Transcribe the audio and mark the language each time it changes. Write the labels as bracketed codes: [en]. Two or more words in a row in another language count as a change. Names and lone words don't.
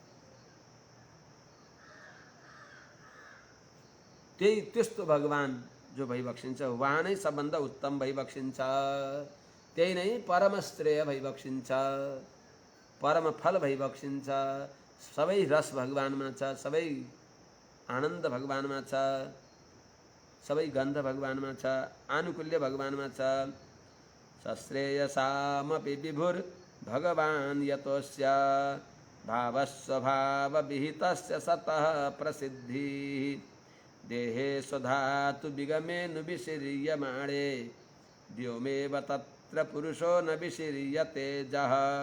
[ne] त्यही त्यस्तो भगवान जो भइबक्सिन्छ उहाँ नै सबभन्दा उत्तम भइबक्सिन्छ त्यही नै परम श्रेय भइबक्सिन्छ परम फल भइबक्सिन्छ। सबै रस भगवानमा छ सबै आनन्द भगवानमा छ सबै गन्ध भगवानमा छ आनुकूल्य भगवानमा छ। [sa] सश्रेयसामपि विभुर भगवान यतोस्य भावस्वभाव विहितस्य सतः प्रसिद्धि देहे स्वधातु विगमेनु विशीर्यमाणे व्योमेव तत्र पुरुषो न विशीर्यते जः।